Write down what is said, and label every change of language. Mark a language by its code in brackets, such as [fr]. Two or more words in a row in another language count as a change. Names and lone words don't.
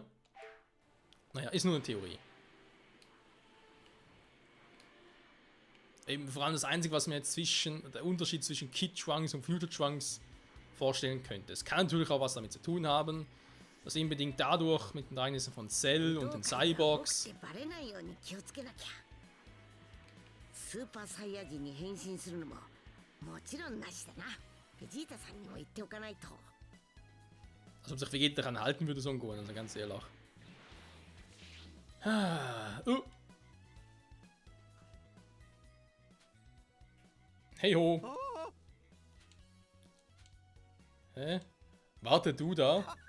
[de] Naja, ist nur eine Theorie. Eben vor allem das Einzige, was mir jetzt der Unterschied zwischen Kid Trunks und Future Trunks vorstellen könnte. Es kann natürlich auch was damit zu tun haben, dass unbedingt dadurch mit den Ereignissen von Cell und den Cyborgs [ja] スーパーサイヤ人に変身するのももちろんなしだな。ベジータさんにも言っておかないと。 [de] als ob sich Vegeta daran halten würde, so ein Gohan, also ganz ehrlich. Hey ho. Hä? Warte du da.